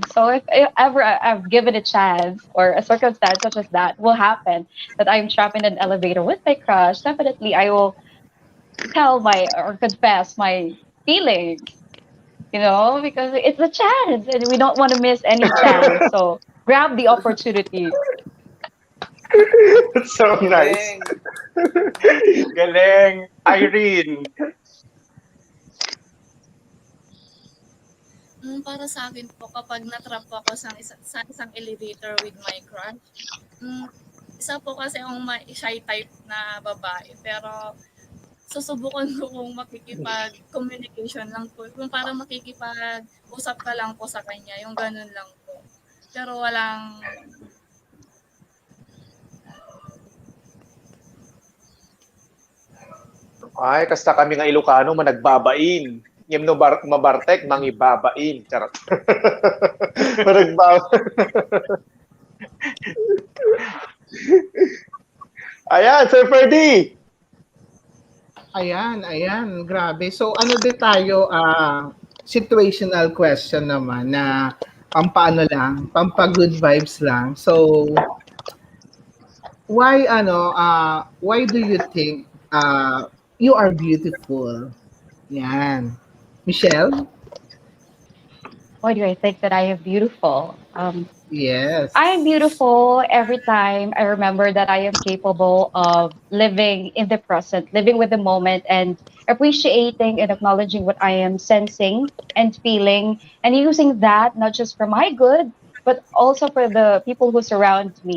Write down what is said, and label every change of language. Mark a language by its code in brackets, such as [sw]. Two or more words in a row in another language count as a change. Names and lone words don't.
[en] So if ever I've given a chance or a circumstance such as that will happen, that I'm trapped in an elevator with my crush, definitely I will tell my or confess my feelings, because it's a chance and we don't want to miss any chance. So grab the opportunity. That's so nice. [tl] Galing. Galing. Irene. Para sa akin po, kapag natrap po ako sa isang elevator [en] with my crush, [tl] isa po kasi akong [en] shy type [tl] na babae, pero susubukan ko kung makikipag-communication lang po, kung parang makikipag-usap ka lang po sa kanya, yung ganun lang po. Pero walang, Ay, [ilo] kasta kami nga Ilocano, managbabain. Yung no mabartek, mangibabain. [tl] Charot. Managbaba. Ayan, Sir Ferdy. Ayan, grabe. So ano din tayo, [en] situational question [tl] naman na pampaano lang, pampa- [en] good vibes [tl] lang. [en] So why do you think you are beautiful? [tl] Yan. Michelle? [en] Why do I think that I am beautiful? Yes. I am beautiful every time I remember that I am capable of living in the present, living with the moment, and appreciating and acknowledging what I am sensing and feeling, and using that not just for my good, but also for the people who surround me.